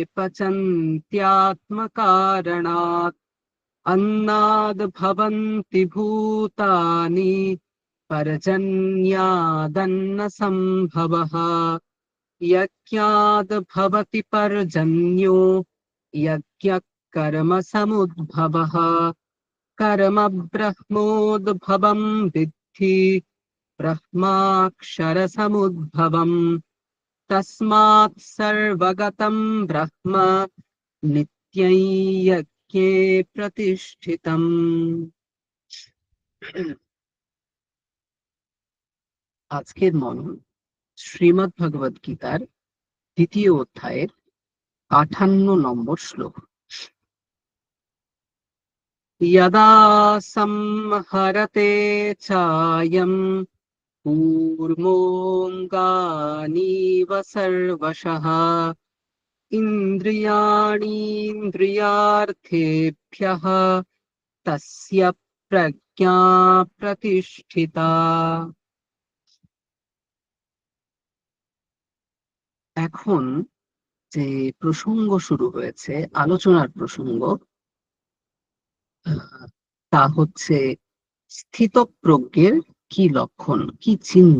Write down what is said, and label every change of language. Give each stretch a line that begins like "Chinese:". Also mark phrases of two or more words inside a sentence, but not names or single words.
Sanskrit: पचन्त्यात्मकारणात् अन्नाद् भवन्ति भूतानि पर्जन्यादन्नसम्भवः यज्ञाद् भवति पर्जन्यो यज्ञः कर्मसमुद्भवः कर्म ब्रह्मोद्भवं विद्धि ब्रह्माक्षरसमुद्भवम् तस्मात् सर्वगतं ब्रह्म नित्यं यज्ञे प्रतिष्ठितम्।
Bangla: আজকের মনন শ্রীমদ্ ভগবদ গীতার দ্বিতীয় অধ্যায়ের 58 নম্বর শ্লোক।
Sanskrit: यदा संहरते चायं कूर्मोऽङ्गानीव सर्वशः इन्द्रियाणीन्द्रियार्थेभ्यः तस्य प्रज्ञा प्रतिष्ठिता।
Bangla: এখন যে প্রসঙ্গ শুরু হয়েছে, আলোচনার প্রসঙ্গ, তা হচ্ছে স্থিতপ্রজ্ঞের কি লক্ষণ, কি চিহ্ন।